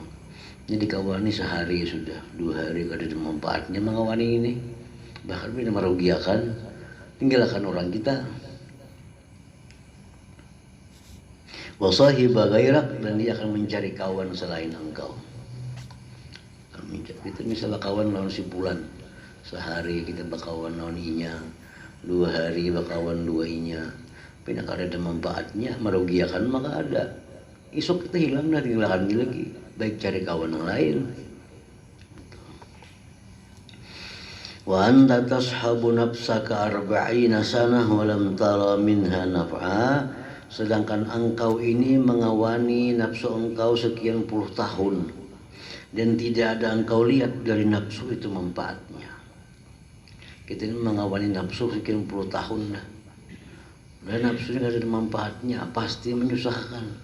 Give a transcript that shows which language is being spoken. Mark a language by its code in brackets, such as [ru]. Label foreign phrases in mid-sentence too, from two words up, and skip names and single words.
[id] Jadi kawani sehari sudah, 2 hari kalau ada manfaatnya mengawani ini. Bahkan bila merugikan, tinggalkan orang kita. [ar] وصاحب غيرك, [id] dan dia akan mencari kawan selain engkau. [bjn] Kita misalnya kawan lawan si Pulan, sehari kita bakawan lawan inya, 2 hari bakawan 2 inya. [id] Tapi kalau ada manfaatnya, merugikan maka ada. Esok kita hilang dah, tinggalkan lagi. Baik cari kawan yang lain. [ar] وأنت تصحب نفسك 40 سنة ولم تر منها نفعا. [id] Sedangkan engkau ini mengawani nafsu engkau sekian puluh tahun dan tidak ada engkau lihat dari nafsu itu manfaatnya. Kita ini mengawani nafsu sekian puluh tahun dah. Dan nafsu ini tidak ada manfaatnya, pasti menyusahkan.